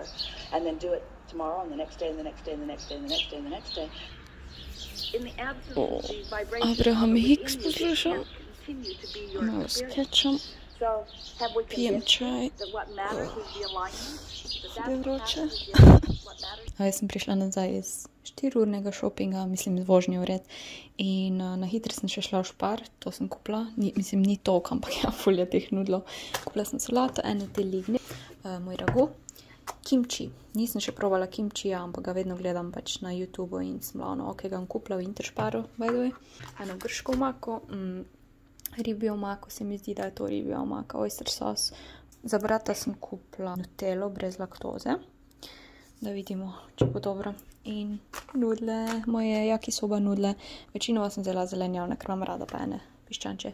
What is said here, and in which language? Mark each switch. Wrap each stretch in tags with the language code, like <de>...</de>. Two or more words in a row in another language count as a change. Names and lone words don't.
<en>And then do it tomorrow and the next day and the next day and the next day and the next day and the next day. In the absence of the vibration Abraham of Hicks within you,</en> <sl>poslušam.</sl> <en>it can't continue to be your</en> <sl>Malo</sl> <en>experience.</en> <sl>skečam.</sl> <en>So have we</en> <sl>Pijem</sl> <en>convinced</en> <sl>čaj.</sl> <en>you that what matters is the alignment? That</en> <sl>Je</sl> <en>that's what</en> <sl>vroče.</sl> <en>matters is the alignment, what matters.</en> <sl>Jaz sem prišla nazaj iz 4-urnega šopinga, mislim z vožnjo vred. In na hitro sem še šla v Spar, to sem kupila. Mislim, ni toliko, ampak ja, ful je teh nudlov. Kupila sem solato, ene te ligne, moj ragu. Kimči. Nisem še provala kimčija, ampak ga vedno gledam pač na YouTubeu in sem bila ono, ok, ga bom kupila v Intersparu,</sl> <en>by the way.</en> <sl>Eno grško omako, ribjo omako, se mi zdi, da je to ribja omaka,</sl> <en>oyster sauce.</en> <sl>Za brata sem kupila nutello brez laktoze, da vidimo, če bo dobro. In nudle, moje yakisoba nudle. Večinoma sem vzela zelenjavne, ker imam rada pa ene piščanče.</sl>